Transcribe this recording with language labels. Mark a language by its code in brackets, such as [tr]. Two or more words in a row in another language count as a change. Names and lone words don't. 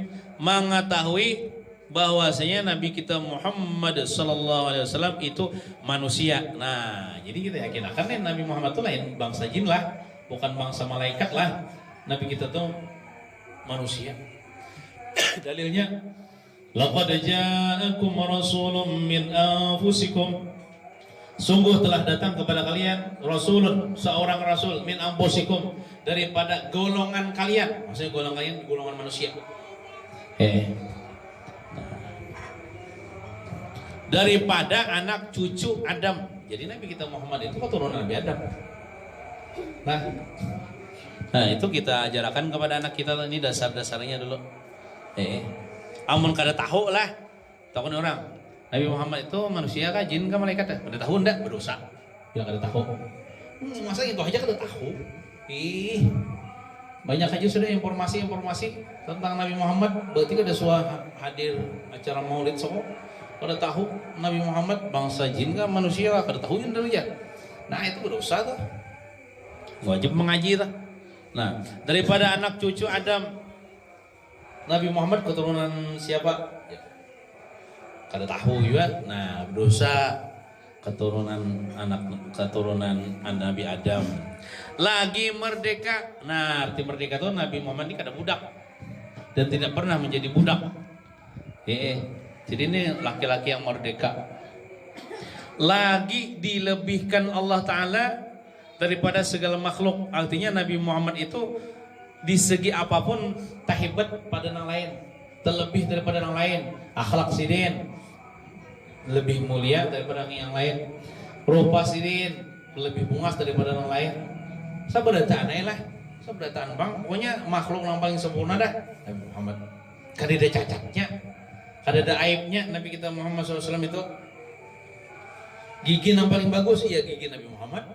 [id] Mengetahui bahwasanya Nabi kita Muhammad [ar] sallallahu alaihi wasallam [id] itu manusia. Nah, jadi kita yakin akan Nabi Muhammad itu lain bangsa jin lah, bukan bangsa malaikat lah. Nabi kita tuh manusia. Dalilnya [ar] laqad ja'akum rasulun min anfusikum [id] Sungguh telah datang kepada kalian rasulun, seorang rasul [ar] min anfusikum, [id] daripada golongan kalian. Maksudnya golongan manusia. Daripada anak cucu Adam. Jadi Nabi kita Muhammad itu keturunan Nabi Adam. Nah itu kita ajarkan kepada anak kita, ini dasar-dasarnya dulu. [bjn] Amun kada tahu lah, tahu orang. Nabi Muhammad itu manusia kah, jin kah, malaikat kah? Kada tahu ndak, berdosa. Bila kada tahu. Masa itu aja kada tahu. [id] Banyak aja sudah informasi tentang Nabi Muhammad. [bjn] Berarti kada suah hadir acara Maulid sok. Kada tahu Nabi Muhammad bangsa jin kah, manusia kah? Kada tahu yang demikian. [id] Nah itu berdosa tuh. Wajib mengaji tuh. Nah daripada anak cucu Adam, Nabi Muhammad keturunan siapa? [bjn] Kada tahu juga. [id] Nah dosa keturunan Nabi Adam. Lagi merdeka. Nah arti merdeka itu Nabi Muhammad ini kada budak dan tidak pernah menjadi budak. Jadi ini laki-laki yang merdeka. Lagi dilebihkan Allah Ta'ala daripada segala makhluk. Artinya Nabi Muhammad itu di segi apapun tahibat pada yang lain, terlebih daripada yang lain. [bjn] Akhlak sidin lebih mulia daripada yang lain. Rupa sidin lebih bungas daripada yang lain. Sabarataan lah, sabarataan bang. Pokoknya makhluk yang paling sempurna dah Nabi Muhammad. Kada ada cacatnya, kada ada aibnya. [id] Nabi kita Muhammad SAW itu gigi yang paling bagus, iya gigi Nabi Muhammad.